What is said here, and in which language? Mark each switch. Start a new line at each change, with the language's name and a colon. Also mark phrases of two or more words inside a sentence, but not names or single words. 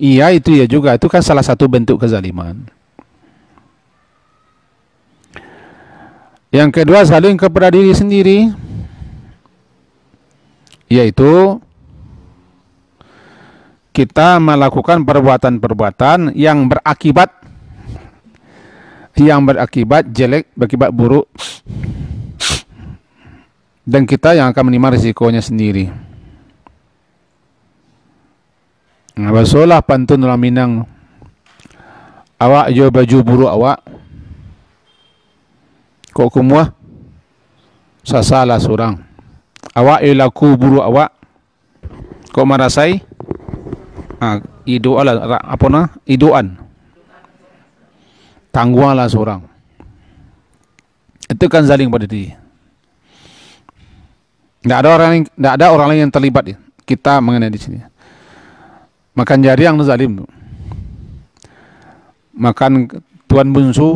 Indonesian: Iya, itu ya juga, itu kan salah satu bentuk kezaliman. Yang kedua, zalim kepada diri sendiri, yaitu kita melakukan perbuatan-perbuatan yang berakibat jelek, berakibat buruk, dan kita yang akan menerima risikonya sendiri.
Minangkabau: Basolah pantun orang Minang, awak jo baju buruk awak, kok kumua sasalah surang. Awak ilaku buruk awak, kok marasai idoan tangguhlah seorang.
Indonesian: Itu kan zalim pada diri. Tidak ada orang lain yang terlibat. Kita mengenai di sini. Makan jari yang zalim. Makan tuan bungsu.